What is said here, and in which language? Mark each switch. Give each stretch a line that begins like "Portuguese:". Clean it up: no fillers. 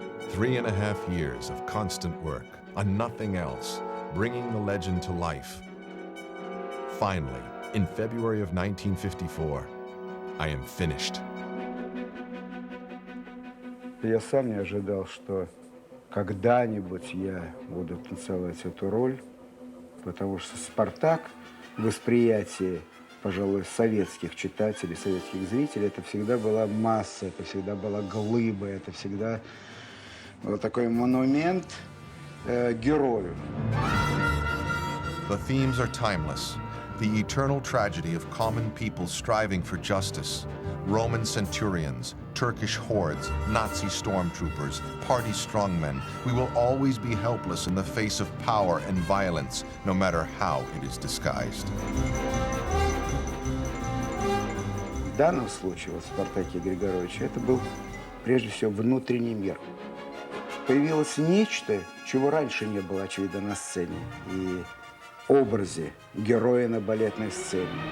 English: Three and a half years of constant work on nothing else, bringing the legend to life. Finally, in February of 1954, I am finished.
Russian: Я сам не ожидал, что когда-нибудь я буду танцевать эту роль, потому что «Спартак» в восприятии, пожалуй, советских читателей, советских зрителей, это всегда была масса, это всегда была глыба, это всегда был такой монумент герою.
English: The themes are timeless. The eternal tragedy of common people striving for justice. Roman centurions, Turkish hordes, Nazi stormtroopers, party strongmen. We will always be helpless in the face of power and violence, no matter how it is disguised.
Russian: В данном случае, вот в «Спартаке» Григоровича, это был прежде всего внутренний мир. Появилось нечто, чего раньше не было, очевидно, на сцене и образе героя на балетной сцене.